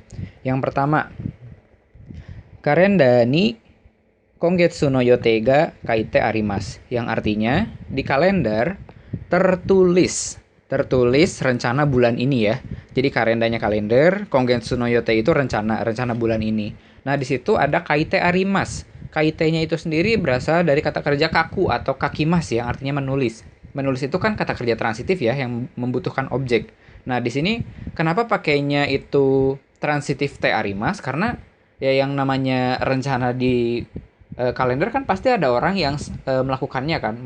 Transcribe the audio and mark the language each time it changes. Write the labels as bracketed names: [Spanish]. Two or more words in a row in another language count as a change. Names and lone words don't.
[Indonesian] Yang pertama, [Japanese] カレンダーに今月の予定が書いてあります, [Indonesian] yang artinya di kalender tertulis rencana bulan ini ya. Jadi kalendanya kalender, [Japanese] 今月の予定 [Indonesian] itu rencana bulan ini. Nah, di situ ada [Japanese] 書いてあります. [Indonesian] Kaite-nya itu sendiri berasal dari kata kerja kaku atau kakimas yang artinya menulis. Menulis itu kan kata kerja transitif ya, yang membutuhkan objek. Nah, di sini kenapa pakainya itu transitif [Japanese] てあります? [Indonesian] Karena ya yang namanya rencana di kalender kan pasti ada orang yang melakukannya kan.